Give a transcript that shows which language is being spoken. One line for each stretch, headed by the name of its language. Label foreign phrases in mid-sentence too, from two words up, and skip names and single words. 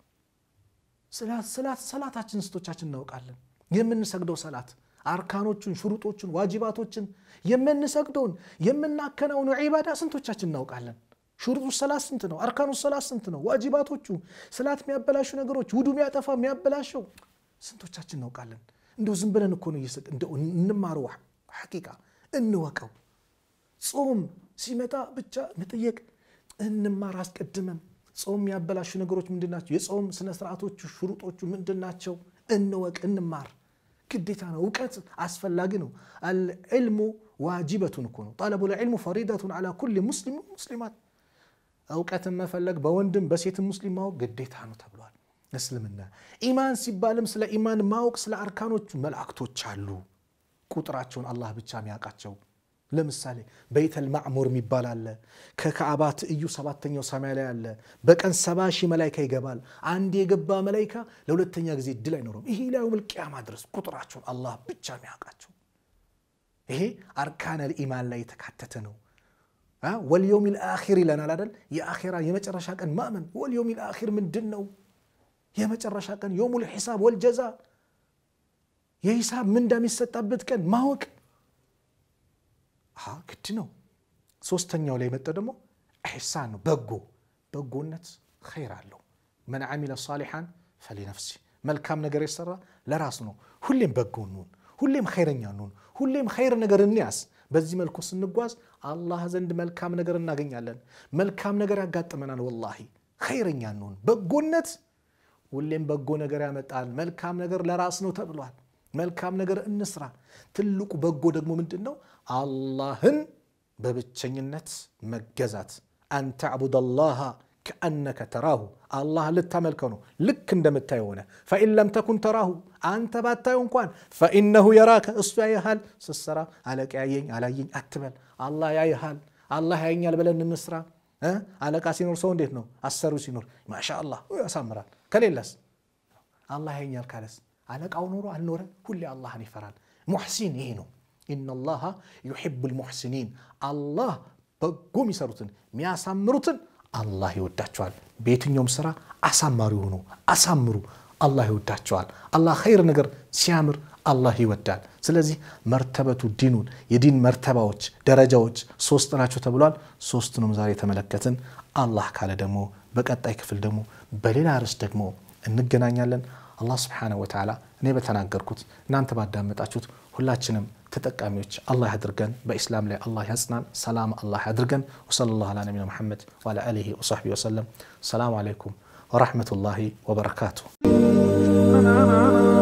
Amharic: ሰላታችን ስቶቻችን እናውቃለን የምንሰግደው ሰላት አርካኖቹን ሽሩጦቹን ዋጂባቶችን የምንሰግደውን የምናከናውኑ ዒባዳ ስንቶቻችን እናውቃለን ሽሩጡ ሰላት ስንት ነው አርካኑ ሰላት ስንት ነው ዋጂባቶቹ ሰላት የሚያበላሹ ነገሮች ውዱ የሚያጠፋ የሚያበላሸው ስንቶቻችን እናውቃለን እንደው ዝም ብለን እኮ ነው እንደው እንማረው ሐቂቃ እንወቀው ጾም ሲመጣ ብቻ መጠየቅ እንማር አስቀድመን ጾም ያበላሹ ነገሮች ምንድናቸው የጾም ስነ ስርዓቶቹ ሽሩጦቹ ምንድናቸው እንወቅ እንማር ግዴታ ነው ዕውቀት አስፈላጊ ነው
Arabic: العلم واجبة
Amharic: እኮ ነው طلب
Arabic: العلم فريضة على كل مسلم ومسلمات
Amharic: ዕውቀትን መፈለግ በወንድም በሴትም ሙስሊም ማወቅ ግዴታ ነው ተብሏል እስልምና ኢማን ሲባልም ስለ ኢማን ማወቅ ስለ አርካኖቹ መላእክቶች አሉ ቁጥራቸውን አላህ ብቻ የሚያውቃቸው ለምሳሌ በይተል ማዕሙር የሚባል አለ ከካዕባት እዩ 7ኛው ሰማይ ላይ አለ በቀን 70,000 መላእክት ይገባል አንድ የገባ መላእክት ለሁለተኛ ጊዜ ድል አይኖርም ይሄ ለየውም ቂያማ ድረስ ቁጥራቸውን አላህ ብቻ የሚያውቃቸው ይሄ አርካነል ኢማን ላይ ተካተተ ነው
Arabic: واليوم الاخر لنا
Amharic: አይደል የአኺራ የመጨረሻ ቀን ማመን
Arabic: واليوم الاخر
Amharic: ምንድነው የመጨረሻ ቀን
Arabic: يوم الحساب والجزاء
Amharic: የሂሳብ ምን እንደሚሰጣበት ቀን ማወቅ ግድ ነው ሶስተኛው ላይ መጣ ደግሞ ኢህሳን ነው በጎነት ኸይር አለው
Arabic: من عمل صالحا فلنفسه
Amharic: መልካም ነገር ይሰራ ለራሱ ነው ሁሌም በጎ ነው ሁሌም ኸይረኛ ነው ሁሌም ኸይር ነገር እንያስ በዚህ መልኩ ስንጓዝ አላህ ዘንድ መልካም ነገር እናገኛለን መልካም ነገር ያጋጥመናል ወላሂ ኸይረኛ ነው በጎነት ሁሌም በጎ ነገር ያመጣል መልካም ነገር ለራስ ነው ተብሏል መልካም ነገር እንስራ ትልቁ በጎ ደግሞ ምንድነው አላህን በብቸኝነት መገዛት አንተ አብዱ አላህ
Arabic: كأنك تراه الله للتملكه
Amharic: ነው ልክ እንደምታየው ሆነ
Arabic: فإن لم تكن تراه
Amharic: አንተ ባታየው እንኳን
Arabic: فإنه يراك
Amharic: እሱ ያያል ስሰራ አለቃ ያየኝ አላየኝ አትበል አላህ ያያል አላህ ያየኛል ብለን እንስራ አለቃ ሲኖር ሰው እንዴት ነው አሰሩ ሲኖር ማሻአላህ ያሳምራል ከሌላስ አላህ ያየኛል ካለስ አለቃው ኖሮ አልኖረ ሁሌ አላህን ይፈራል ሙህሲን ይሄ ነው
Arabic: إن الله يحب المحسنين الله
Amharic: በጎም ይሰሩትን የሚያሳምሩትን አላህ ይወዳቸዋል በየትኛውም ስራ አሳማሪ ሆኖ አሳምሩ አላህ ይወዳቸዋል አላህ ኸይር ነገር ሲያምር አላህ ይወዳል ስለዚህ መርተበቱ ዲኑን የዲን መርተባዎች ደረጃዎች ሶስት ናቸው ተብሏል ሶስቱንም ዛሬ ተመለከትን አላህ ካለ ደግሞ በቀጣይ ክፍል ደግሞ በሌላ ርዕስ ደግሞ እንገናኛለን አላህ
Arabic: سبحانه وتعالى
Amharic: እኔ በተናገርኩት እናንተ ባዳመጣችሁት ሁላችንም ተጠቃሚዎች አላህ ያድርገን በእስላም ላይ አላህ ያጽናን ሰላም አላህ ያድርገን
Arabic: وصلى الله على نبينا محمد وعلى آله وصحبه وسلم السلام عليكم ورحمة الله وبركاته